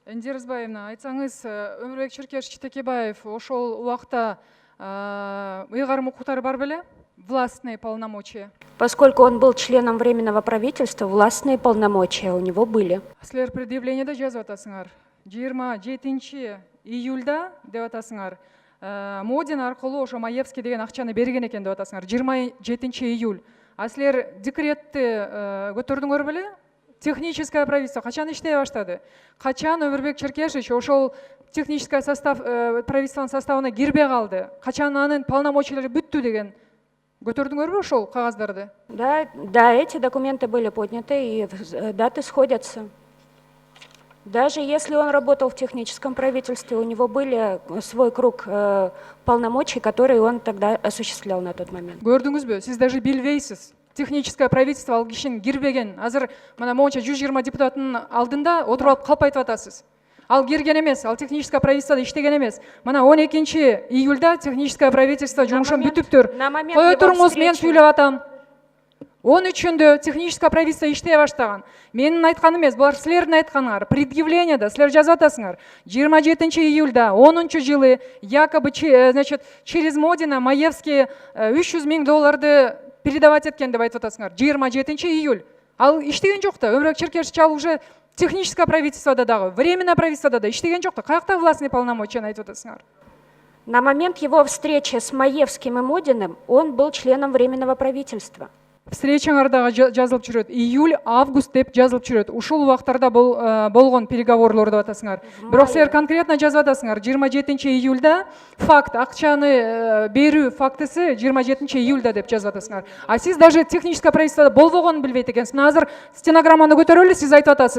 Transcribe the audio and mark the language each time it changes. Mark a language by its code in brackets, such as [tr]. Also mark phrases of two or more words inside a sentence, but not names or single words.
[ky] Индиризбаевна, айтсаңыз, Өмірбек Черкеш Текебаев ошол убакта ыйгарым укуктары бар беле? [ru] Властные полномочия. Поскольку он был членом Временного правительства, властные полномочия у него были. [ky] Силер предъявлениеде жазып атасыңар. 27 июльда деп атасыңар. Модин аркылуу ошо Маевский деген акчаны берген экен деп атасыңар. 27 июль. А силер декретти көтөрдүңөр беле? [ru] Техническое правительство [ky] качан иштей баштады? Качан Өмүрбек Черкешевич ошол [ru] техническое состав [ky] правительствонун составына кирбей калды? Качан анын полномочиялары бүттү деген көтөрдүңөрбү ошол кагаздарды? [ru] Да, эти документы были подняты и даты сходятся. Даже если он работал в техническом правительстве, у него были свой круг полномочий, которые он тогда осуществлял на тот момент. [ky] Көрдүңүзбү? Сиз даже билбейсиз. [ru] Техническое правительство [ky] ал кишинин кирбеген. Азыр мына монча 120 депутаттын алдында отуруп алып калп айтып атасыз. Ал кирген эмес, ал [ru] техническое правительствода [ky] иштеген эмес. Мына 12 июльда [ru] техническое правительство [ky] жумушун бүтүптүр. Кое туруңуз, мен сүйлөп атам. 13-ндө [ru] техническое правительство [ky] иштей баштаган. Менин айтканым эмес, булар силердин айтканыңар. Предъявлениеда силер жазып атасыңар. 27 июльда 10 жылы [ru] якобы значит через Модина Маевский $300 000 передавать [ky] эткен деп айтып атасыңар. 27 июль. Ал иштеген жок да. Өмүрбек Черкешевич ал уже [ru] техническое правительствода [ky] дагы, [ru] временное правительствода [ky] да иштеген жок да. Каякта [ru] властный полномочия [ky] айтып атасыңар? [ru] На момент его встречи с Маевским и Модиным он был членом Временного правительства. [ky] Встречаңарда жазылып жүрөт. Июль, август деп жазылып жүрөт. Ушул убактарда болгон переговорлор деп атасыңар. Бирок силер конкретно жазып атасыңар. 27 июльда факт, акчаны берүү фактысы 27 июльда деп жазып атасыңар. А сиз даже [ru] техническое правительствода [ky] болбогонун билбейт экенсиз. Мына азыр стенограмманы көтөрөлү, сиз айтып атасыз.